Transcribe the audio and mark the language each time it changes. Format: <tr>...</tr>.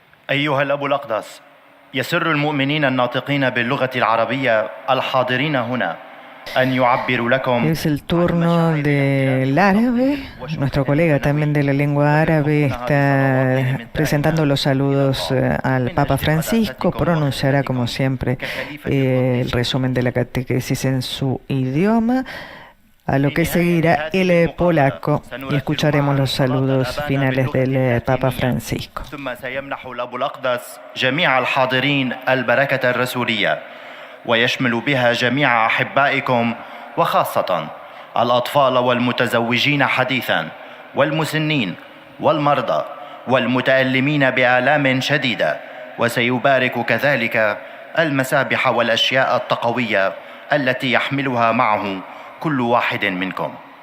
<ar>أيها الأب الأقدس، يسر المؤمنين الناطقين باللغة العربية الحاضرين هنا أن يعبروا لكم.</ar> <es>Es el turno del árabe. Nuestro colega también de la lengua árabe está presentando los saludos al Papa Francisco. Pronunciará, como siempre, el resumen de la catequesis en su idioma. a lo que seguirá el polaco y escucharemos los saludos finales del Papa Francisco.</es> <ar>ثم سيمنح الأب الأقدس جميع الحاضرين البركة الرسولية ويشمل بها جميع أحبائكم وخاصة الأطفال والمتزوجين حديثا والمسنين والمرضى والمتألمين بآلام شديدة، وسيبارك كذلك المسابح والأشياء التقوية التي يحملها معه كل واحد منكم.</ar>